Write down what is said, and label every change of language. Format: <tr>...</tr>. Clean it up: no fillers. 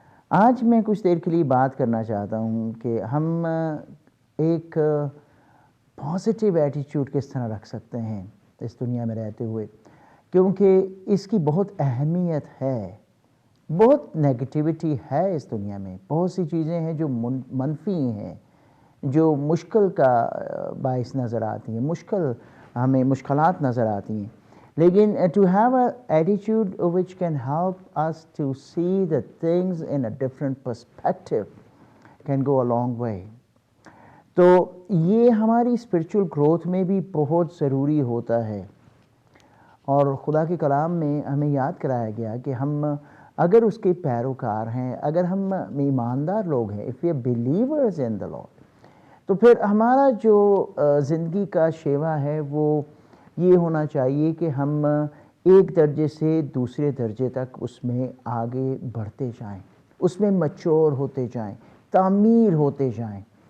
<hi>आज मैं कुछ देर के लिए बात करना चाहता हूँ कि हम एक पॉजिटिव एटीट्यूड किस तरह रख सकते हैं इस दुनिया में रहते हुए, क्योंकि इसकी बहुत अहमियत है। बहुत नेगेटिविटी है इस दुनिया में, बहुत सी चीज़ें हैं जो मनफी हैं, जो मुश्किल का बाइस नज़र आती हैं, हमें मुश्किलात नज़र आती हैं।</hi> <en>लेकिन to have an attitude which can help us to see the things in a different perspective can go a long way.</en> <hi>तो ये हमारी स्पिरिचुअल ग्रोथ में भी बहुत ज़रूरी होता है। और खुदा के कलाम में हमें याद कराया गया कि हम अगर उसके पैरोकार हैं, अगर हम ईमानदार लोग हैं,</hi> <en>if we are believers in the lord,</en> <hi>तो फिर हमारा जो ज़िंदगी का शेवा है वो ये होना चाहिए कि हम एक दर्जे से दूसरे दर्जे तक उसमें आगे बढ़ते जाएं, उसमें मैच्योर होते जाएं, तामीर होते जाएं।</hi>